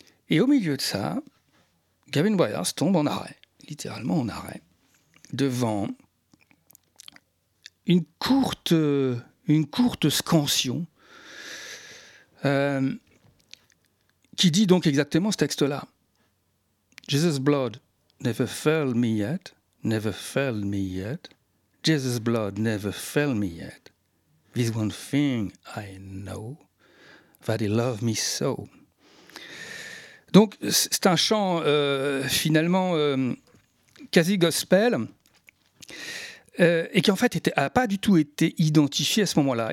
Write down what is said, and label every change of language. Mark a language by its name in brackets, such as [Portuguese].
[French] Et au milieu de ça, Gavin Bryars tombe en arrêt, littéralement en arrêt, devant une courte scansion qui dit donc exactement ce texte-là. [English] Jesus' blood never failed me yet, never failed me yet. Jesus' blood never failed me yet. This one thing I know, that he loved me so. [French] Donc c'est un chant finalement quasi gospel. Et qui en fait n'a pas du tout été identifié à ce moment-là.